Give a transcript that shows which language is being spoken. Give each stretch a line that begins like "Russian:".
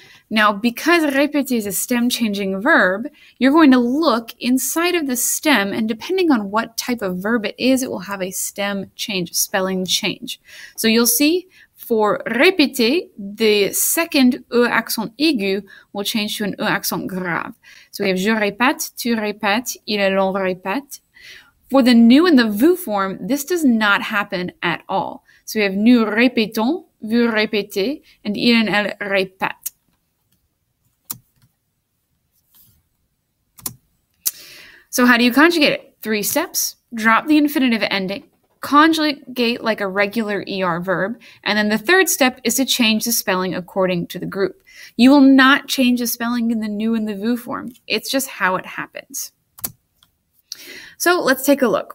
English: Now, because répéter is a stem-changing verb, you're going to look inside of the stem, and depending on what type of verb it is, it will have a stem change, a spelling change. So you'll see for répéter, the second E accent aigu will change to an E accent grave. So we have
French: je répète, tu répètes, il est l'on répète.
English: For the nous and the vous form, this does not happen at all. So we have
French: nous répétons, vous répétez, and il and elle répètent.
English: So how do you conjugate it? 3 steps. Drop the infinitive ending. Conjugate like a regular ER verb. And then the third step is to change the spelling according to the group. You will not change the spelling in the nous and the vous form. It's just how it happens. So let's take a look.